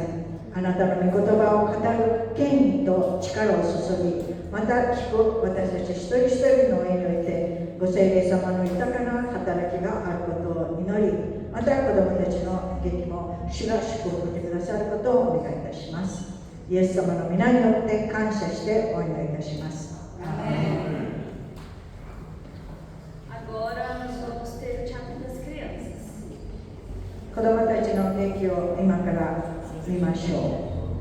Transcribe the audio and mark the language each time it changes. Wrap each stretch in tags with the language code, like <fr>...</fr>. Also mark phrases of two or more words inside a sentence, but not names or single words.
<ja>あなたの御言葉を語る権威と力を注ぎ、また聞く私たち一人一人の上においてご聖霊様の豊かな働きがあることを祈り、また子供たちの劇も主が祝福してくださることをお願いいたします。イエス様の皆によって感謝してお祈りいたします。</ja> <pt>Agora nós vamos ter o teatro das crianças.</pt> <ja>子供たちの劇を今から見ましょう。</ja>